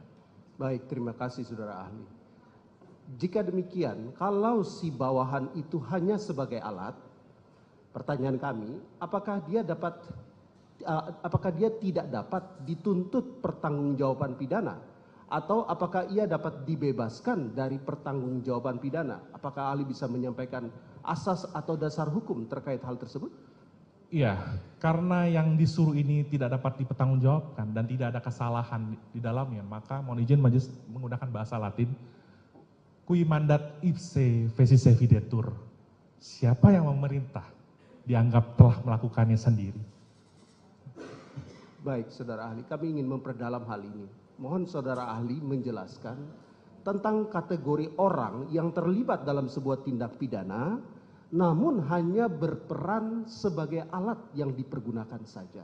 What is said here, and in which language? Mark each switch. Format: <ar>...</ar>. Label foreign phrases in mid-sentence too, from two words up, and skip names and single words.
<id>Baik, terima kasih saudara ahli. Jika demikian, kalau si bawahan itu hanya sebagai alat, pertanyaan kami, apakah dia tidak dapat dituntut pertanggungjawaban pidana, atau apakah ia dapat dibebaskan dari pertanggungjawaban pidana? Apakah ahli bisa menyampaikan asas atau dasar hukum terkait hal tersebut? Iya, karena yang disuruh ini tidak dapat dipertanggungjawabkan dan tidak ada kesalahan di dalamnya, maka mohon izin majelis menggunakan bahasa Latin,</id> <la>cui mandat ipse fecisse videtur.</la> <id>Siapa yang memerintah dianggap telah melakukannya sendiri. Baik, saudara ahli, kami ingin memperdalam hal ini. Mohon saudara ahli menjelaskan tentang kategori orang yang terlibat dalam sebuah tindak pidana, namun hanya berperan sebagai alat yang dipergunakan saja.</id>